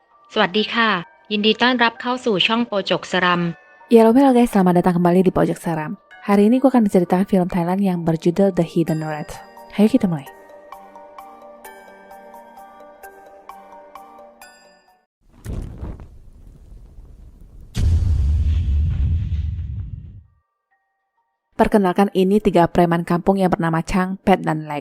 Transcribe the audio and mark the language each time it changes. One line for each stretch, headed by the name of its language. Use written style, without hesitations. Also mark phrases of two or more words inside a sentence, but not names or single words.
Thai: สวัสดีค่ะยินดีต้อนรับเข้าสู่ช่องโปจกสรัม
Indonesian: Ya halo guys, selamat datang kembali di Pojok Seram. Hari ini gue akan menceritakan film Thailand yang berjudul The Hidden Red. Ayo kita mulai. Perkenalkan, ini 3 preman kampung yang bernama Chang, Pet, dan Leg.